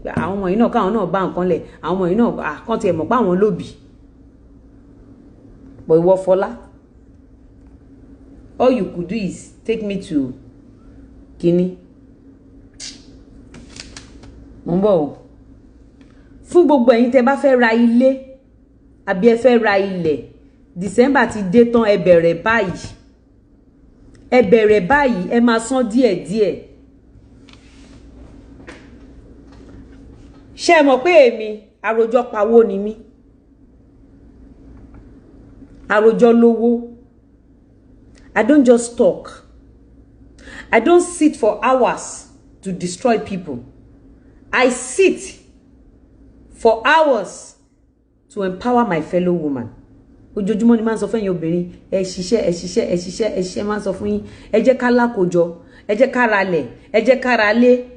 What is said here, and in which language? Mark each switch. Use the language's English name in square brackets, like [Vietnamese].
[Yoruba] Àwọn ọmọ yìí náà káwọn náà bá nǹkan lẹ̀. Àwọn ọmọ yìí náà kàn tiẹ̀ mọ̀ pé àwọn lóbì. [English] But ìwọ Fọlá, all you could do is take me to Kini. [Yoruba] Mo ń bọ̀ o. Fún gbogbo ẹ̀yin tẹ́ bá fẹ́ ra ilé àbí ẹ fẹ́ ra ilẹ̀, December ti dé tán ẹ bẹ̀rẹ̀ báyìí. ẹ bẹ̀rẹ̀ báyìí ẹ máa san díẹ̀díẹ̀. Ṣé mọ̀ pé èmi àròjọ pawó ni mí, àròjọ lówó. [English] I don't just talk. I don't sit for hours to destroy people. I sit for hours to empower my fellow woman. [Yoruba] Ojoojúmọ́ ni máa ń sọ fún ẹ̀yin obìnrin, ẹ ṣiṣẹ́ máa ń sọ fún yín, ẹ jẹ́ ká lákòjọ, ẹ jẹ́ ká ralẹ̀, ẹ jẹ́ ká ralé.